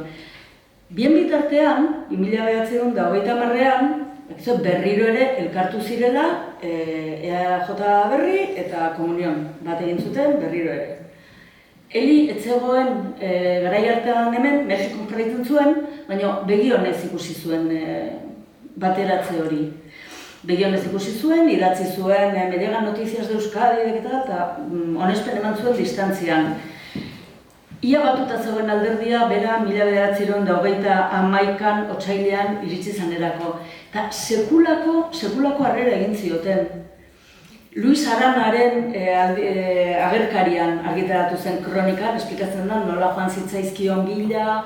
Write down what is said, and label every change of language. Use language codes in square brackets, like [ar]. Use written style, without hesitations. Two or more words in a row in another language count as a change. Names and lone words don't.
[eu] Bien bitartean, 1930ean, berriro ere elkartu zirela EAJ Berri eta Komunion bat egin zuten berriro ere. Eli ez zegoen garai hartan hemen, Mexikon jarraitzen zuen, baina begionez ikusi zuen bateratze hori. Begionez ikusi zuen, idatzi zuen [es] Me llegan noticias de Euskadi [eu] eta onespen eman zuen distantzian. Ia batuta zegoen alderdia, bera 1921an otsailean iritsi zanerako. Eta sekulako harrera egin zioten. Luis Aranaren agerkarian argitaratu zen kronikan, esplikatzen da nola joan zitzaizkion bila.